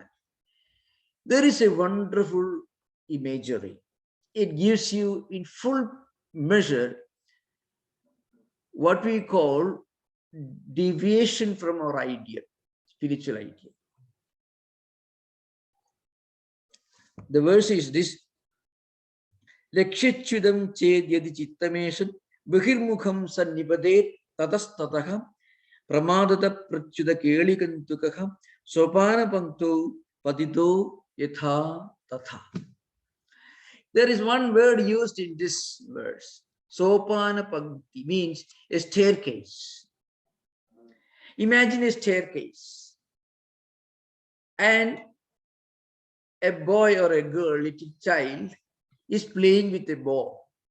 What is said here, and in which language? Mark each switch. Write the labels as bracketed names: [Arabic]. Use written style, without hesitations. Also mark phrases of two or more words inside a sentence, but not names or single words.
[English] There is a wonderful imagery. It gives you in full measure what we call deviation from our ideal, spiritual ideal. The verse is this: [Sanskrit] लक्ष्यच्युतं चेद् यदि चित्तमीषद् बहिर्मुखं सन्निपतेत् ततस्ततः प्रमादतः प्रच्युतकेलिकन्दुकः सोपानपङ्क्तौ पतितो यथा तथा. [English] There is one word used in this verse. [Sanskrit] सोपान पङ्क्ति [English] means a staircase. Imagine a staircase, and a boy or a girl, little child, is playing with a ball.